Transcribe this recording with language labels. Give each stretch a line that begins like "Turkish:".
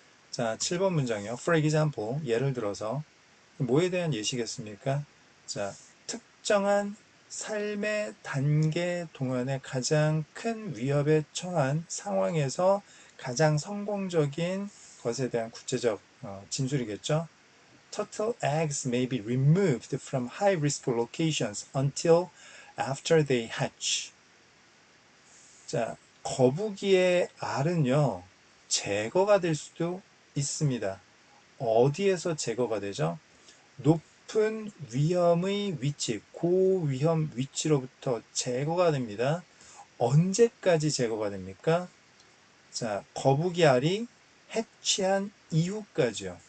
Korean: 자, 7번 문장이요.
English: For example,
Korean: 예를 들어서 뭐에 대한 예시겠습니까? 자, 특정한 삶의 단계 동안에 가장 큰 위협에 처한 상황에서 가장 성공적인 것에 대한 구체적 진술이겠죠.
English: Turtle eggs may be removed from high-risk locations until after they hatch.
Korean: 자, 거북이의 알은요, 제거가 될 수도 있습니다. 어디에서 제거가 되죠? 높은 위험의 위치, 고위험 위치로부터 제거가 됩니다. 언제까지 제거가 됩니까? 자, 거북이 알이 해치한 이후까지요.